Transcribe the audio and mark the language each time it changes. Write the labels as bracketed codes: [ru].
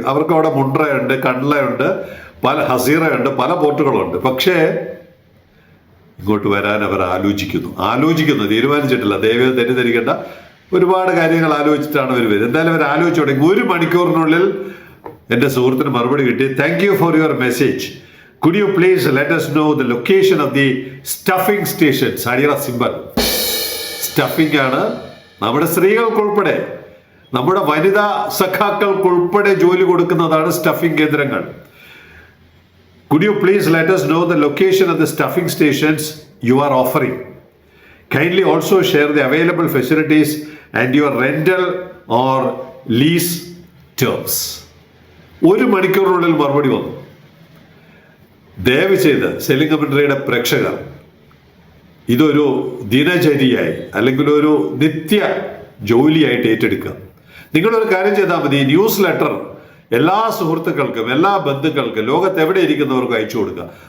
[ml] അവർക്ക് അവിടെ മുണ്ട്രയുണ്ട്, കണ്ട്ലയുണ്ട്, ഹസീറയുണ്ട്, പല പോർട്ടുകളുണ്ട്. പക്ഷേ ഇങ്ങോട്ട് വരാൻ അവർ ആലോചിക്കുന്നു, തീരുമാനിച്ചിട്ടില്ല. ദയവ് തെറ്റിദ്ധരിക്കേണ്ട, ഒരുപാട് കാര്യങ്ങൾ ആലോചിച്ചിട്ടാണ് അവർ വരുന്നത്. എന്തായാലും അവർ ആലോചിച്ചു തുടങ്ങി. 1 മണിക്കൂറിനുള്ളിൽ എൻ്റെ സുഹൃത്തിന് മറുപടി കിട്ടി. [en] Thank you for your message. Could you please let us know the location of the stuffing stations? [ml] അടിയറ symbol stuffing ആണ്. നമ്മുടെ സ്ത്രീകൾക്കുൾപ്പെടെ, നമ്മുടെ വനിതാ സഖാക്കൾക്കുൾപ്പെടെ ജോലി കൊടുക്കുന്നതാണ് സ്റ്റഫിംഗ് കേന്ദ്രങ്ങൾ. [en] Could you please let us know the location of the stuffing stations you are offering? Kindly also share the available facilities and your rental or lease terms. [ml] 1 മണിക്കൂറിനുള്ളിൽ മറുപടി വന്നു. ദയവ് ചെയ്ത് സെയിലിംഗ് കമ്പനിയുടെ പ്രേക്ഷകർ ഇതൊരു ദിനചര്യയായി അല്ലെങ്കിൽ ഒരു നിത്യ ജോലിയായിട്ട് ഏറ്റെടുക്കുക. നിങ്ങളൊരു കാര്യം ചെയ്താൽ മതി. ന്യൂസ് ലെറ്റർ എല്ലാ സുഹൃത്തുക്കൾക്കും, എല്ലാ ബന്ധുക്കൾക്കും, ലോകത്ത് എവിടെ ഇരിക്കുന്നവർക്കും അയച്ചു കൊടുക്കുക.